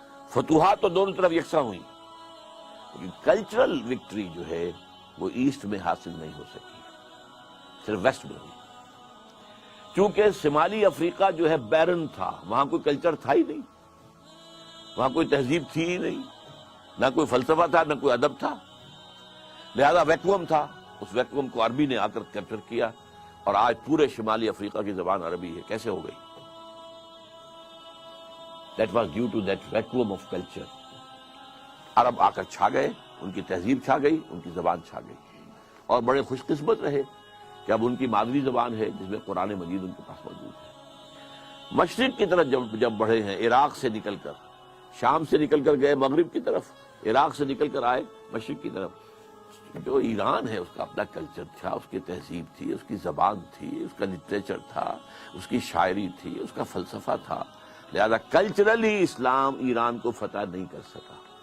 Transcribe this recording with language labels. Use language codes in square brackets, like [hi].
[ur] فتوحات تو دونوں طرف یکساں ہوئی، لیکن کلچرل وکٹری جو ہے وہ ایسٹ میں حاصل نہیں ہو سکی، صرف ویسٹ میں ہوئی، کیونکہ شمالی افریقہ جو ہے بیرن تھا، وہاں کوئی کلچر تھا ہی نہیں، وہاں کوئی تہذیب تھی ہی نہیں، نہ کوئی فلسفہ تھا، نہ کوئی ادب تھا، لہذا ویکوم تھا۔ اس ویکوم کو عربی نے آ کر کیپچر کیا، اور آج پورے شمالی افریقہ کی زبان عربی ہے۔ کیسے ہو گئی؟ [en] That was due to that vacuum of culture. [ur] عرب آ کر چھا گئے، ان کی تہذیب چھا گئی، ان کی زبان چھا گئی، اور بڑے خوش قسمت رہے کہ اب ان کی مادری زبان ہے جس میں قرآن مجید ان کے پاس موجود ہے۔ مشرق کی طرف جب بڑھے ہیں، عراق سے نکل کر، شام سے نکل کر گئے مغرب کی طرف، عراق سے نکل کر آئے مشرق کی طرف، جو ایران ہے اس کا اپنا کلچر تھا، اس کی تہذیب تھی، اس کی زبان تھی، اس کا لٹریچر تھا، اس کی شاعری تھی، اس کا فلسفہ تھا، لہذا کلچرلی اسلام ایران کو فتح نہیں کر سکا،